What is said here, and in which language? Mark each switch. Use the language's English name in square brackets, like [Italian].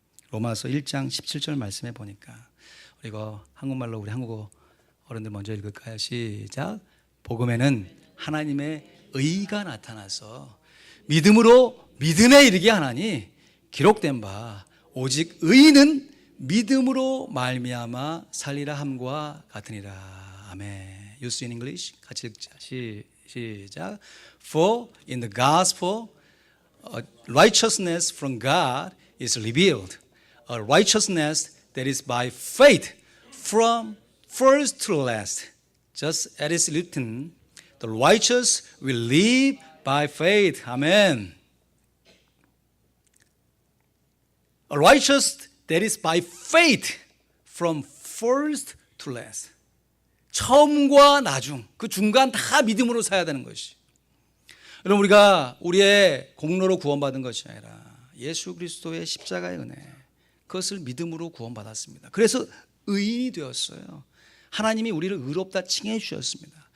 [Korean] 로마서 1장 17절 말씀해 보니까, 이거 한국말로 우리 한국어 어른들 먼저 읽을까요? 시작. 복음에는 하나님의 의가 나타나서 믿음으로 믿음에 이르게 하나니 기록된 바 오직 의인은 믿음으로 말미암아 살리라 함과 같으니라. 아멘. [English] You see in English? [Korean] 같이 읽자. 시작. [English] For in the gospel righteousness from God is revealed, a righteousness that is by faith from first to last. Just as it is written, the righteous will live by faith. Amen. A righteous that is by faith from first to last. [Korean] 처음과 나중, 그 중간 다 믿음으로 살아야 되는 것이. 여러분, 우리가 우리의 공로로 구원받은 것이 아니라 예수 그리스도의 십자가의 은혜, 그것을 믿음으로 구원받았습니다. 그래서 의인이 되었어요. 하나님이 우리를 의롭다 칭해 주셨습니다.